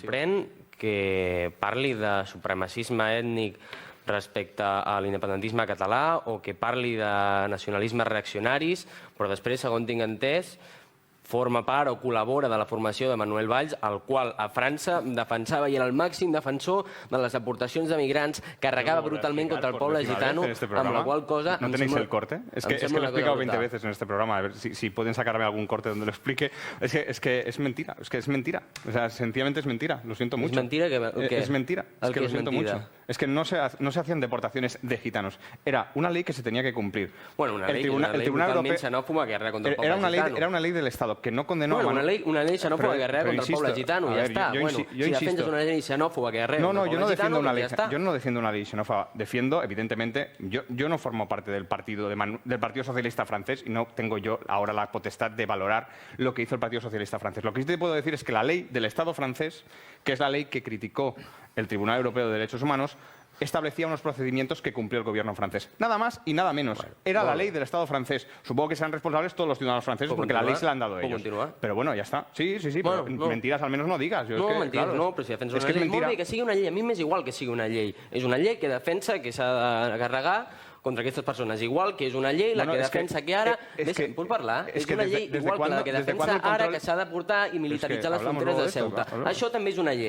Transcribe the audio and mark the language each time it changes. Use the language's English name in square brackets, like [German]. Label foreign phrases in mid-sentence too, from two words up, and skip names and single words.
[Catalan] Sorprèn que parli de supremacisme ètnic respecte a l'independentisme català o que parli de nacionalismes reaccionaris, però després, segons tinc entès, forma part o col·labora de la formació de Manuel Valls, el qual a França defensava i era el màxim defensor de les aportacions de migrants, carregava brutalment contra el poble gitano, amb la qual cosa... [Spanish] ¿No tenéis el corte? Es que lo he explicado 20 veces en este programa, a ver si pueden sacarme algún corte donde lo explique. Es que es mentira, o sea, sencillamente es mentira, lo siento mucho. ¿Es mentira? Es mentira, es que lo siento mucho. Es que no se hacían deportaciones de gitanos, era una ley que se tenía que cumplir. Bueno, una ley [Catalan] brutalment xenòfoba [Spanish] que guerrea contra [Catalan] el poble gitano. [Spanish] Era una ley del Estado que no condenó... Bueno, una ley xenòfoba que guerrea contra [Catalan] el poble gitano, [Spanish] ya está. Bueno, si defendes una ley xenòfoba que guerrea contra [Catalan] el poble gitano, [Spanish] pues ya está. Yo no defiendo una ley xenófoba, defiendo, evidentemente, yo no formo parte del Partido Socialista francés y no tengo yo ahora la potestad de valorar lo que hizo el Partido Socialista francés. Lo que sí te puedo decir es que la ley del Estado francés, que es la ley que criticó el Tribunal Europeo de Derechos Humanos, establecía unos procedimientos que cumplió el gobierno francés. Nada más y nada menos. Era la ley del Estado francés. Supongo que serán responsables todos los ciudadanos franceses porque la ley se la han dado a ellos. Pero bueno, ya está. Sí, pero mentiras al menos no digas. No, mentiras no, [Catalan] però si defensa una llei... Molt bé, que sigui una llei. A mi m'és igual que sigui una llei. És una llei que defensa que s'ha de carregar contra aquestes persones. Igual que és una llei la que defensa que ara... Puc parlar? És una llei igual que la que defensa ara que s'ha de portar i militaritzar les fronteres de Ceuta. Això també és una llei.